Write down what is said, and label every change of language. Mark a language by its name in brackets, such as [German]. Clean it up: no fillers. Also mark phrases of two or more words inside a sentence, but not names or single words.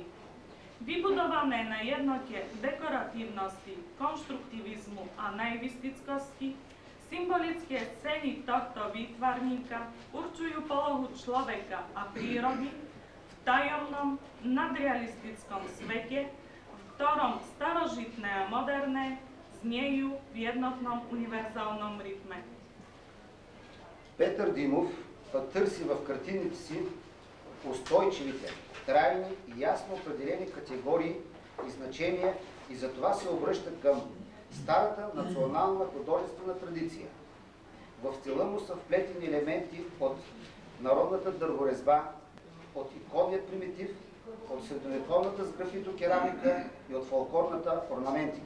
[Slovak] Vybudované na jednote dekoratívnosti, konštruktivizmu a naivistickosti, symbolické scény tohto výtvarníka určujú polohu človeka a prírody v tajomnom, nadrealistickom svete, v ktorom starožitné a moderné zniejú v jednotnom univerzálnom rytme. [Bulgarian] Петър Димов търси в картините си устойчивите, трайни и ясно определени категории и значения и затова се обръща към старата национална художествена традиция. В стила му са вплетени елементи от народната дърворезба, от иконния примитив, от средновековната сграфитокерамика и от фолклорната орнаментика.